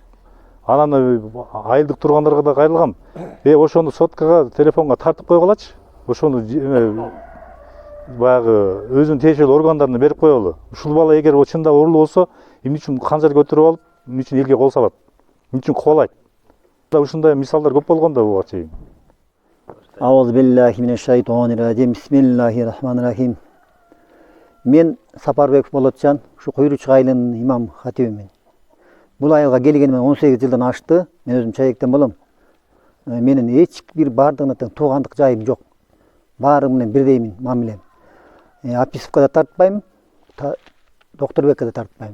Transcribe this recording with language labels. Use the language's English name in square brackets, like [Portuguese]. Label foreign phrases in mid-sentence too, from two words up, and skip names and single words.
[Kyrgyz] Анан айылдык тургандарга да кайрылгам. Ошону соткага, телефонго тартып койгулачы. Ошону баягы өзүнүн тиешелүү органдарына берип коелу. Ушул бала эгер чында урлуу болсо, эмне үчүн канжар көтөрүп алып, эмне үчүн элге кол салат? Эмне үчүн кубалайт? Ушундай мисалдар көп болгон да буга чейин. [Arabic] أعوذ بالله من الشيطان الرجيم. بسم الله الرحمن الرحيم. [Kyrgyz] Мен Сапарбеков Болотжан, ушу Куйручук айылынын имам хатибимин. Бул айылга келгениме 18 жылдан ашты. Мен өзүм чаектен болом. менен эч бир бардыгына тең туугандык жайым жок. Баары менен бирдеймин мамилем. Аписовка да тартпайм, Доктурбекке да тартпайм.